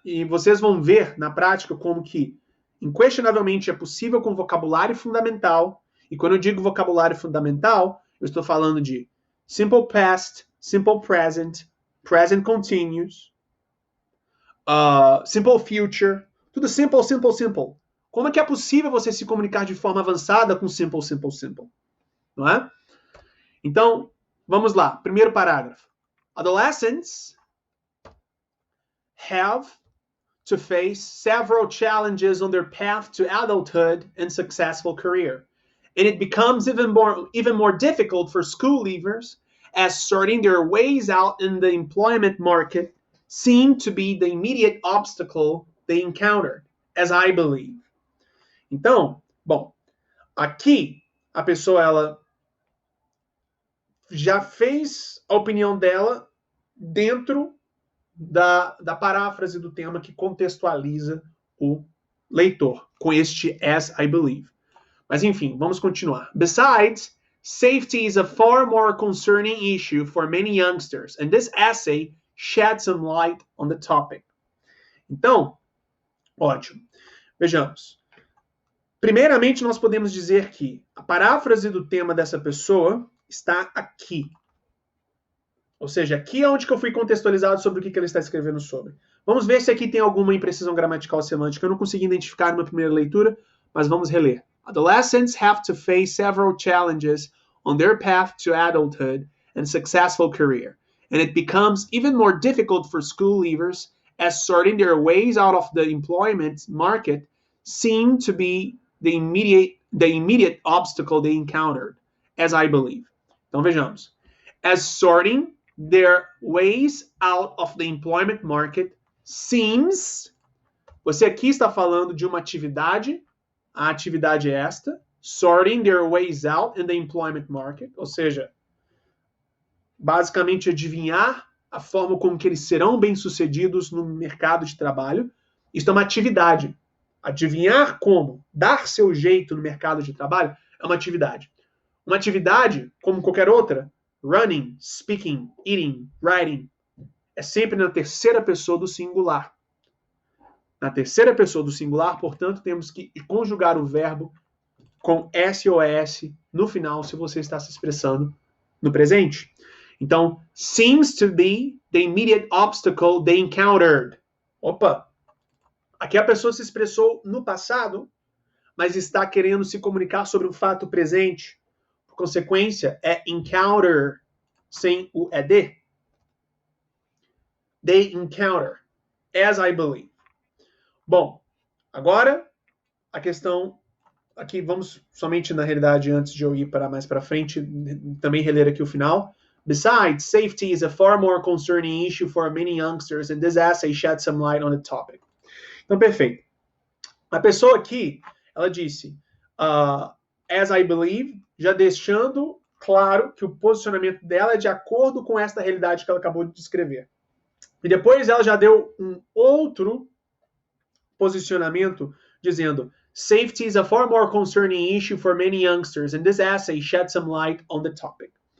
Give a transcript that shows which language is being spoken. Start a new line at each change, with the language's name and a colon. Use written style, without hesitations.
Portuguese: E vocês vão ver na prática como que inquestionavelmente é possível com vocabulário fundamental, e quando eu digo vocabulário fundamental, eu estou falando de
English: simple past, simple present, present continuous, simple future,
Portuguese: tudo
English: simple, simple, simple.
Portuguese: Como é que é possível você se comunicar de forma avançada com
English: simple, simple, simple?
Portuguese: Não é? Então, vamos lá. Primeiro parágrafo.
English: Adolescents have to face several challenges on their path to adulthood and successful career. And it becomes even more difficult for school leavers as sorting their ways out in the employment market seem to be the immediate obstacle they encountered, as I believe.
Portuguese: Então, bom, aqui a pessoa ela já fez a opinião dela dentro da paráfrase do tema que contextualiza o leitor com este
English: as I believe.
Portuguese: Mas enfim, vamos continuar.
English: Besides, safety is a far more concerning issue for many youngsters, and this essay sheds some light on the topic.
Portuguese: Então, ótimo. Vejamos. Primeiramente, nós podemos dizer que a paráfrase do tema dessa pessoa está aqui. Ou seja, aqui é onde que eu fui contextualizado sobre o que ele está escrevendo sobre. Vamos ver se aqui tem alguma imprecisão gramatical semântica. Eu não consegui identificar numa primeira leitura, mas vamos reler.
English: Adolescents have to face several challenges on their path to adulthood and successful career. And it becomes even more difficult for school leavers as sorting their ways out of the employment market seem to be the immediate obstacle they encountered, as I believe.
Portuguese: Então vejamos.
English: As sorting their ways out of the employment market seems
Portuguese: Você aqui está falando de uma atividade, a atividade é esta,
English: sorting their ways out in the employment market,
Portuguese: ou seja, basicamente adivinhar a forma como que eles serão bem-sucedidos no mercado de trabalho. Isso é uma atividade. Adivinhar como, dar seu jeito no mercado de trabalho é uma atividade. Uma atividade, como qualquer outra,
English: running, speaking, eating, writing,
Portuguese: é sempre na terceira pessoa do singular. Na terceira pessoa do singular, portanto, temos que conjugar o verbo com SOS no final, se você está se expressando no presente. Então,
English: seems to be the immediate obstacle they encountered.
Portuguese: Opa! Aqui a pessoa se expressou no passado, mas está querendo se comunicar sobre um fato presente. Por consequência, é encounter sem o ED.
English: They encounter, as I believe.
Portuguese: Bom, agora a questão aqui, vamos somente na realidade, antes de eu ir para mais para frente, também reler aqui o final.
English: Besides, safety is a far more concerning issue for many youngsters, and this essay sheds some light on the topic.
Portuguese: Então, perfeito. A pessoa aqui, ela disse,
English: as I believe,
Portuguese: já deixando claro que o posicionamento dela é de acordo com esta realidade que ela acabou de descrever. E depois ela já deu um outro posicionamento dizendo,
English: safety is a far more concerning issue for many youngsters, and this essay sheds some light on the topic.